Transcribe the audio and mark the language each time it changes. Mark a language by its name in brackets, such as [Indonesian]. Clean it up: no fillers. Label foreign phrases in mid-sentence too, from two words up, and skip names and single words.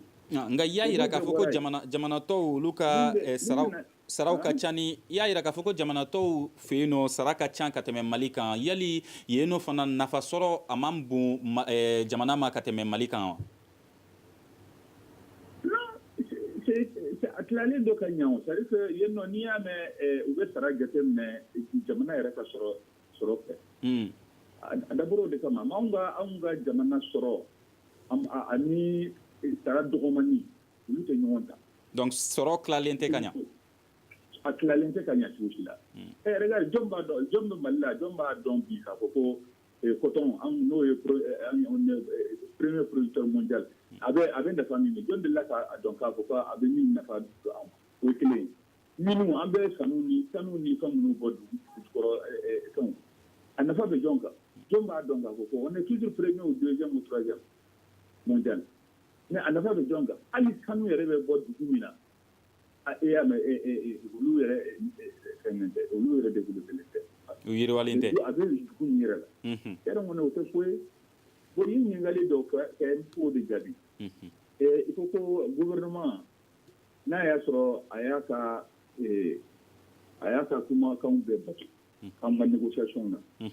[Bambara] Nka i y'a yira k'a fɔ ko jamana tɔw olu ka saraw ka ca ni i y'a yira k'a fɔ ko jamana tɔw fɛ yen nɔ sara ka ca ka tɛmɛ Mali kan yali yen nɔ fana nafa sɔrɔ a man bon jamana ma ka tɛmɛ Mali kan wa? A tilalen dɔ ka ɲɛ o [French] c'est à dire que [Bambara] yen nɔ n'i y'a mɛn u bɛ sara jateminɛ jamana yɛrɛ ka sɔrɔ fɛ. D'abord o de kama anw ka jamana sɔrɔ ani sara dɔgɔmani olu tɛ ɲɔgɔn ta. Donc sɔrɔ tilalen tɛ ka ɲɛ. A tilalen tɛ ka ɲɛ cogo si la. Regarde jɔn bɛ Mali la jɔn b'a dɔn bi k'a fɔ ko coton n'o ye [French] premier producteur mondial [Bambara] a bɛ nafa min ye jɔn delila k'a dɔn k'a fɔ ko a bɛ min nafa don anw o ye kelen ye. Minnu an bɛ sanu ni fɛn minnu bɔ dugukɔrɔ fɛnw a nafa bɛ jɔn kan. Jɔn b'a dɔn k'a fɔ ko [French] on est toujours premier ou deuxième ou troisième mondial [Bambara] mais a nafa bɛ jɔn kan hali sanu yɛrɛ bɛ bɔ dugu min na e y'a mɛn olu yɛrɛ fɛn tɛ olu yɛrɛ développé tɛ. U yiriwalen tɛ. A bɛ dugu min yɛrɛ la. Yɛrɛ kɔni o tɛ ko ye bon i ɲininkali dɔw kɛ k'o de jaabi. [French] Il faut [Bambara] ko gouvernement n'a y'a sɔrɔ a y'a ka kumakanw bɛɛ bato an ka négociation na.